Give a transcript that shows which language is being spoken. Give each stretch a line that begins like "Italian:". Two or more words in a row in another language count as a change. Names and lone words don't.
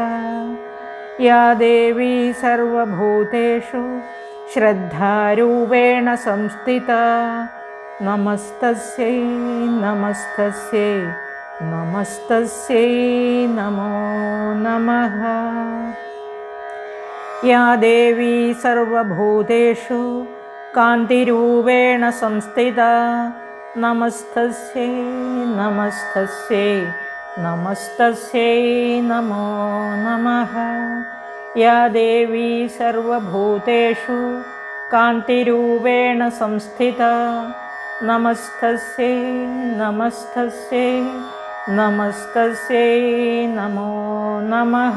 Sanskrit: या देवी सर्वभूतेषु श्रद्धारूपेण संस्थिता नमस्तस्यै नमस्तस्यै नमस्तस्यै नमो नमः। या देवी सर्वभूतेषु कान्तिरूपेण संस्थिता नमस्तस्यै नमस्तस्यै नमस्तस्यै नमो नमः. या देवि सर्वभूतेषु कान्तिरूपेण संस्थित नमस्तस्यै नमस्तस्यै नमस्तस्यै नमो नमः.